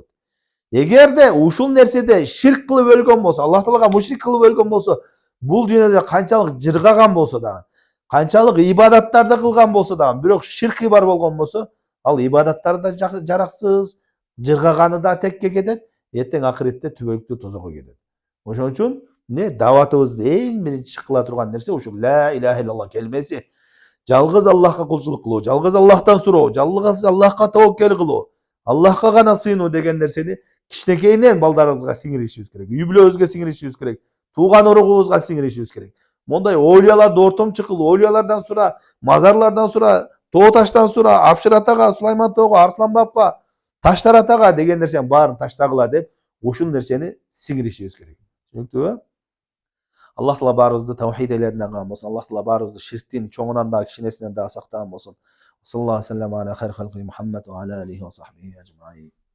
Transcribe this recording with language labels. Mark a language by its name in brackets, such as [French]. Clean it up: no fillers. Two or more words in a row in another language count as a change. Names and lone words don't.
[Kyrgyz] Эгерде ушул нерседе ширк кылып өлгөн болсо, Аллах Таалага мушрик кылып өлгөн болсо, бул дүйнөдө канчалык жыргаган болсо дагы, канчалык ибадаттарды кылган болсо дагы, бирок ширки бар болгон болсо, ал ибадаттары да жараксыз, жыргаганы да текке кетет, эртең акыретте түбөлүктүү тозокко кетет. Ошон үчүн даватыбызды эң биринчи кыла турган нерсе ушул [Arabic] لا إله إلا الله [Kyrgyz] келмеси. Жалгыз Аллахка кулчулук кылуу, жалгыз Аллахтан суроо, жалгыз Аллахка тоокел кылуу, Аллахка гана сыйынуу деген нерсени кичинекейинен балдарыбызга сиңиришибиз керек. Үй бүлөбүзгө сиңиришибиз керек. Тууган уругубузга сиңиришибиз керек. Мондай оолияларды ортомчу кыл, оолиялардан сура, мазарлардан сура, тоо таштан сура, Апшыр атага, Сулайман тоого, Арслан бабка, Таштар атага деген нерсенин баарын таштагыла деп, ушул нерсени сиңиришибиз керек. Түшүнүктүүбү? Аллах Таала баарыбызды таухид элеринен кылган болсун. Аллах Таала баарыбызды ширктин чоңунан да, кичинесинен да сактаган болсун. [Arabic] صلى الله على خير خلقه محمد وعلى آله وصحبه أجمعين.